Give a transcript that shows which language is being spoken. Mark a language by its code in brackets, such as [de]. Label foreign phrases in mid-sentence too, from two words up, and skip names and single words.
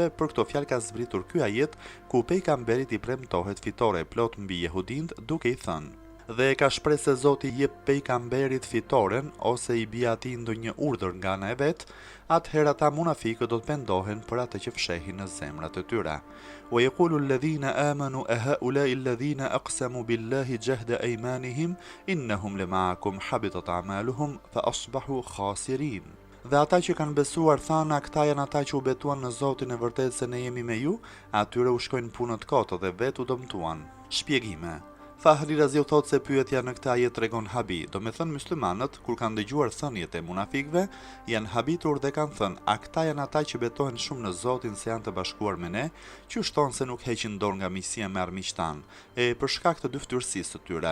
[sq] Për këto fjalë ka zbritur ky ajet ku pejgamberit i premtohet fitore e plot mbi jehudinët, duke i thënë: dhe e ka shpresë se Zoti i jep pejgamberit fitoren ose i bie atij ndonjë urdhër nga ana e vet, atëherë ata munafikët do të pendohen për atë që fshehin në zemrat e tyre. [ar] ويقول الذين آمنوا أهؤلاء الذين أقسموا بالله جهد أيمانهم إنهم لمعكم حبطت أعمالهم فأصبحوا خاسرين. [sq] Dhe ata që kanë besuar thanë, këta janë ata që u betuan në Zotin e vërtetë se ne jemi me ju, atyre u shkojnë punët koto dhe vetë u dëmtuan. Shpjegime. Fahri Raziu thot se pyetja në këtë ajet tregon habi, do me thënë muslimanët, kur kanë dëgjuar thënjet e munafikëve, janë habitur dhe kanë thënë, a këta janë ata që betohen shumë në Zotin se janë të bashkuar me ne, që shtonë se nuk heqin dorë nga miqësia me armiqtan, e për shkak të dyftërsisë të tyre.